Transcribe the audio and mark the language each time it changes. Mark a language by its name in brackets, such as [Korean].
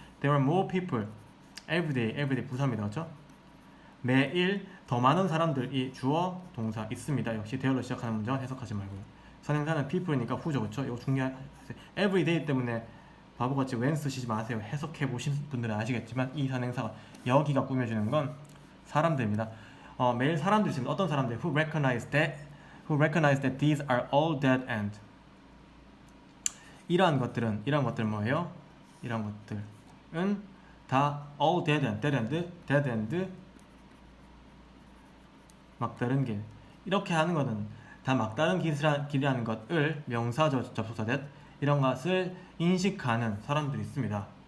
[English] There are more people every [Korean] 부사입니다. 그렇죠? 매일 더 많은 사람들이 주어 동사 있습니다. 역시 대어로 시작하는 문장은 해석하지 말고요. 선행사는 people이니까 후죠. 그렇죠? 이거 중요한 every day 때문에 바보같이 when 쓰시지 마세요. 해석해 보신 분들은 아시겠지만 이 선행사가 여기가 꾸며주는 건 사람들입니다. 매일 사람들이 있습니다. 어떤 사람들 [English] who recognize that these are all dead end. [Korean] 이러한 것들은 뭐예요? 이러한 것들은 다 [English] all dead end [Korean] 막다른 길 이렇게 하는 것은 다 막다른 길이라는 것을 명사 접속사 that 이런 것을 인식하는 사람들이 있습니다.